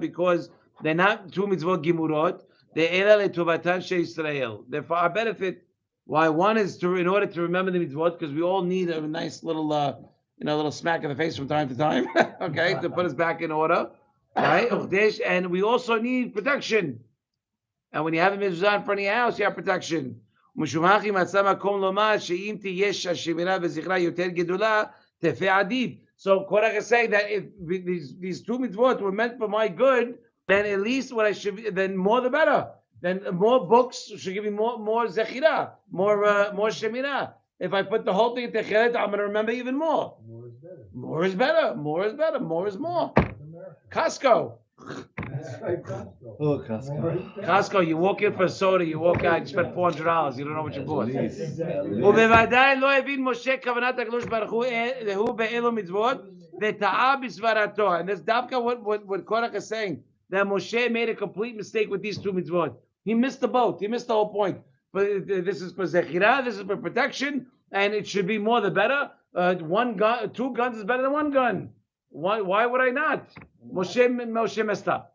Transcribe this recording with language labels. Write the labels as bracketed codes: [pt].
[en] Because they're not 2 mitzvot gimurot. They're ela letuvatan she'Yisrael. They're for our benefit. Why? One is in order to remember the mitzvot, because we all need a nice little, little smack in the face from time to time, okay, to put us back in order, right? And we also need protection. And when you have a mitzvah in front of your house, you have protection. [he] משומחי מצא מקום לומר שאם תהיה השמירה וזכרה יותר גדולה, תפה עדיף. [en] So Korach is saying that if these two mitzvot were meant for my good, then at least what I should, then more the better. Then more books should give me more zechira, more shemira. If I put the whole thing in techelet, I'm going to remember even more. More is better. More is better. More is more. Costco. Oh, Costco. Costco, you walk in for a soda, you walk out, you spend $400, you don't know what you bought. [he] ובוודאי לא הבין משה כוונת הקדוש ברוך הוא באלו מצוות וטעה בסברתו. [en] And that's dafka what Korach is saying, that Moshe made a complete mistake with these two mitzvot. He missed the boat. He missed the whole point. But this is for zechira, this is for protection, and it should be more the better. One gun, two guns is better than one gun. Why would I not? Moshe messed up.